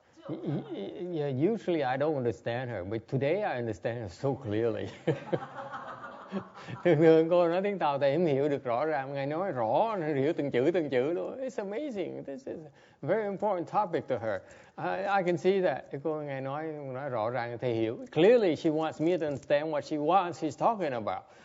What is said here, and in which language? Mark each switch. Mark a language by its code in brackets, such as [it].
[en] Yeah, usually I don't understand her, but today I understand her so clearly. [vi] Thường cô nói tiếng Tàu thầy không hiểu được rõ ràng, ngài nói rõ, hiểu từng chữ luôn. [en] It's amazing. This is a very important topic to her. I can see that. [vi] Cô ngài nói rõ ràng thầy hiểu. [en] Clearly she wants me to understand what she's talking about.